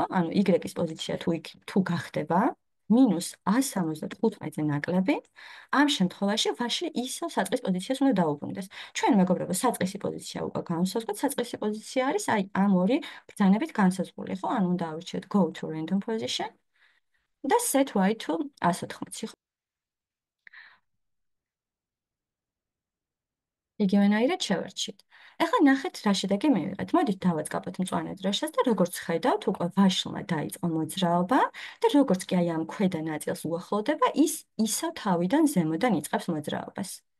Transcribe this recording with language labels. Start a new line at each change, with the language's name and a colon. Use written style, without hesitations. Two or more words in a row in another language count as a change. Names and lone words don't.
Georgian: ანუ y-ის პოზიცია თუ გახდება -175-ზე ნაკლები, ამ შემთხვევაში ვაშლი ისევ საწყის პოზიციას უნდა დაუბრუნდეს. ჩვენ მეგობრებო, საწყისი პოზიცია უკვე განვსაზღვრეთ, საწყისი პოზიცია არის აი ამ ორი ბრძანებით განსაზღვრული, ხო? ანუ უნდა ავირჩიოთ
English: go to random position
Georgian: და
English: set y to 180,
Georgian: იგივენაირად შევარჩიეთ. ეხლა ნახეთ რა შედეგი მივიღეთ. მოდით დავაწყაბოთ მწვანე დროშას და როგორც ხედავთ, უკვე ვაშლმა დაიწყო მოძრაობა და როგორც კი აი ამ ქვედა ნაწილს უახლოვდება, ის ისევ თავიდან ზემოდან იწყებს მოძრაობას.